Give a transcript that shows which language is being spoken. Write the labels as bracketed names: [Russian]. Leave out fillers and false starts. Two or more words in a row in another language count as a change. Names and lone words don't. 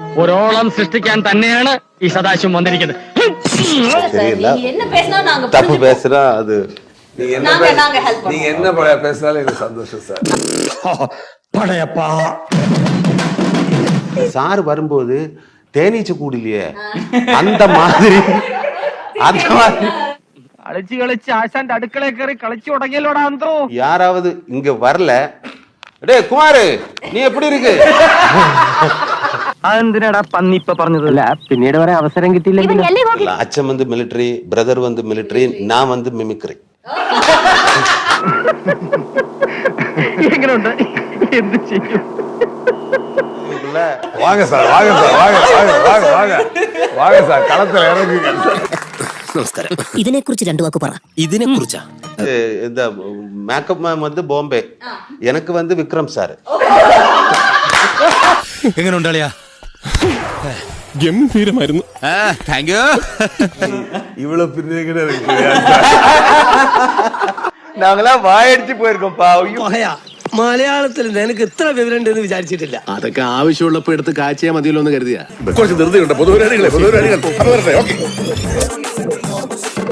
[Malayalam] ഒരോളം സൃഷ്ടിക്കാൻ തന്നെയാണ് ഈ സദാശിവം വന്നിരിക്കുന്നത്. [Tamil] தப்பு பேசுறா அது நீங்க என்ன பேசினாலும் எனக்கு சந்தோஷம் சார். படையப்பா சார் வரும்போது தேனீச்சை கூடலையே அந்த மாதிரி [Malayalam] കളിച്ച് കളിച്ച് ആശാന്റെ അടുക്കളയിൽ കയറി കളിച്ചു തുടങ്ങിയല്ലോടാ അന്തോ. [Tamil] யாராவது இங்க வரல, டேய் குமார் நீ எப்படி இருக்கு? [Malayalam] അതെന്തിനാടാ പന്നി ഇപ്പൊ പറഞ്ഞതല്ല, പിന്നീട് വരെ അവസരം കിട്ടിയില്ലെങ്കിൽ. [Tamil] அச்சன் வந்து மிலிட்டரி, பிரதர் வந்து மிலிட்டரி, நான் வந்து மிமிக்ரி. [Malayalam] എങ്ങനെയുണ്ട്? എന്ത് ചെയ്യും? [Tamil] வாங்க சார், வாங்க சார், வாங்க வாங்க வாங்க வாங்க வாங்க சார், களத்துல இறங்குங்க. [Malayalam] നമസ്കാരം. ഇതിനെ കുറിച്ച് രണ്ടു വാക്ക് പറ. ഇതിനെ കുറിച്ചാ [Tamil] இந்த மேக்கப் மேம் வந்து பாம்பே, எனக்கு வந்து விக்ரம் சார். [Malayalam] എങ്ങനെ ഉണ്ടാളിയാ? ഗംഭീരമായിരുന്നു. [English] Thank you. [Tamil] இவ்வளவு பின்னே இருக்கு. நாங்களா வாயடிச்சு போயிருக்கோம்ப்பா. [Malayalam] മലയാളത്തിൽ നിനക്ക് ഇത്ര വിവരം ഉണ്ടെന്ന് വിചാരിച്ചിട്ടില്ല. അതൊക്കെ ആവശ്യമുള്ളപ്പോ എടുത്ത് കാച്ചിയാ മതിയല്ലോ എന്ന് കരുതിയാ. കുറച്ച് ധൃതിയുണ്ട്. പൊതുവരാളികളെ